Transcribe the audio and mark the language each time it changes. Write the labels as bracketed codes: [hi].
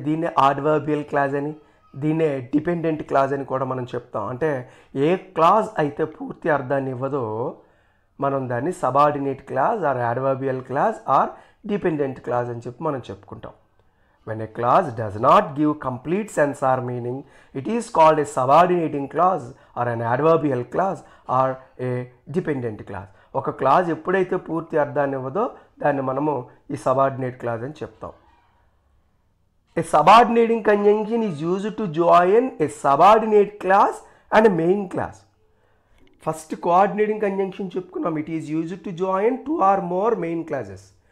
[te] దీన్నే adverbial clause అని, దీన్నే డిపెండెంట్ క్లాజ్ అని కూడా మనం చెప్తాం. అంటే ఏ క్లాజ్ అయితే పూర్తి అర్థాన్ని ఇవ్వదో మనం దాన్ని subordinate clause are adverbial clause are dependent clause అని చెప్పి మనం చెప్పుకుంటాం. [en] When a clause does not give complete sense or meaning, it is called a subordinating clause or an adverbial clause or a dependent clause. [te] ఒక clause ఎప్పుడైతే పూర్తి అర్థాన్ని ఇవ్వదో దాన్ని మనము ఈ సబార్డినేట్ క్లాజ్ అని చెప్తాం. [en] A subordinating conjunction is used to join a subordinate clause and a main clause. [te] First coordinating conjunction చెప్పుకున్నాం. [en] It is used to join 2 or more main clauses.